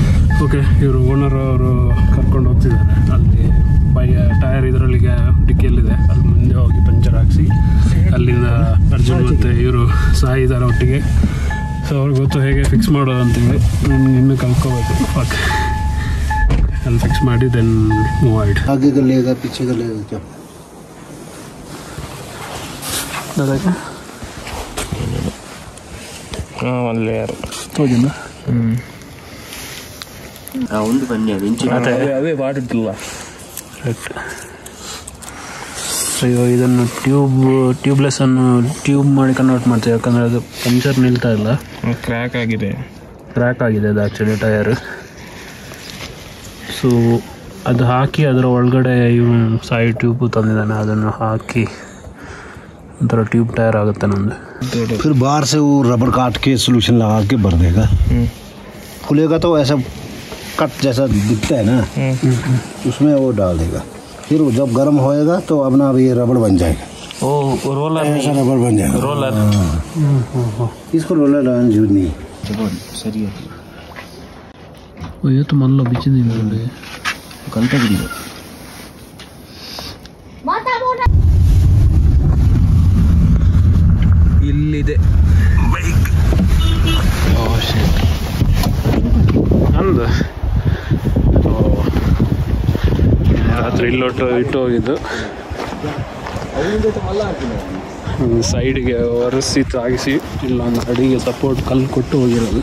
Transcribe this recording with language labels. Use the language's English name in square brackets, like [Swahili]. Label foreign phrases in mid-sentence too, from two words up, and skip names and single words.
[Kannada] ಓಕೆ, ಇವರು ಓನರ್ ಅವರು ಕರ್ಕೊಂಡು ಹೋಗ್ತಿದ್ದಾರೆ. ಅಲ್ಲಿ ಟೈರ್ ಇದರಲ್ಲಿಗೆ ಡಿಕ್ಕಿಯಲ್ಲಿದೆ, ಅಲ್ಲಿ ಮುಂದೆ ಹೋಗಿ ಪಂಚರ್ ಹಾಕ್ಸಿ ಅಲ್ಲಿಂದ ಅರ್ಜುನ್ ಮತ್ತು ಇವರು ಸಾಯಿ ಇದ್ದಾರೆ ಒಟ್ಟಿಗೆ. ಸೊ ಅವ್ರಿಗೆ ಗೊತ್ತು ಹೇಗೆ ಫಿಕ್ಸ್ ಮಾಡೋದು ಅಂತೇಳಿ. ಇನ್ನೂ ಕಲ್ತ್ಕೋಬೇಕು. ಓಕೆ, ಅಲ್ಲಿ ಫಿಕ್ಸ್ ಮಾಡಿ [English] then move [Kannada] ಆಯ್ತು. [Hindi] आगे का लेगा पीछे का लेगा क्या दादा [Kannada] ಒಂದು ಲೇಯರ್ ಹೋಗಿಲ್ಲ. ಒಂದು ಬನ್ನಿ ಅದು ಅವೇ ಬಾಡಿಲ್ಲ. ರೈಟ್. ಅಯ್ಯೋ, ಇದನ್ನು ಟ್ಯೂಬ್ಲೆಸ್ ಅನ್ನು ಟ್ಯೂಬ್ ಮಾಡಿ ಕನ್ವರ್ಟ್ ಮಾಡ್ತೀವಿ, ಯಾಕಂದರೆ ಅದು ಪಂಚರ್ ನಿಲ್ತಾ ಇಲ್ಲ, ಕ್ರ್ಯಾಕ್ ಆಗಿದೆ ಅದು ಆ್ಯಕ್ಚುಲಿ ಟಯರ್. ಸೊ ಅದು ಹಾಕಿ ಅದರ ಒಳಗಡೆ ಇವನು [English] side tube [Kannada] ತಂದಿದ್ದಾನೆ, ಅದನ್ನು ಹಾಕಿ ಒಂಥರ [English] tube tyre [Kannada] ಆಗುತ್ತೆ ನಮ್ಮದು. [Hindi] फिर बाहर से वो रबर काट के सोल्यूशन लगा के भर देगा. खुलेगा तो ऐसा कट जैसा दिखता है ना, उसमें वो डाल देगा. फिर वो जब गर्म होएगा तो अपना अब ये रबड़ बन जाएगा. ओ रोलर, ऐसा रबड़ बन जाएगा. रोलर. इसको रोलर लगाने जरूरत नहीं. सही है. ये तो मान लो बिचिंदी घंटा भी [Kannada] ಇಲ್ಲಿದೆ ಬೈಕ್. ಅಂದು ರಾತ್ರಿ ಇಟ್ಟು ಹೋಗಿದ್ದು ಸೈಡ್ಗೆ ಒರೆಸಿ ತಾಗಿಸಿ ಇಲ್ಲೊಂದು ಅಡಿಗೆ ಸಪೋರ್ಟ್ ಕಲ್ಲು ಕೊಟ್ಟು ಹೋಗಿರೋದು.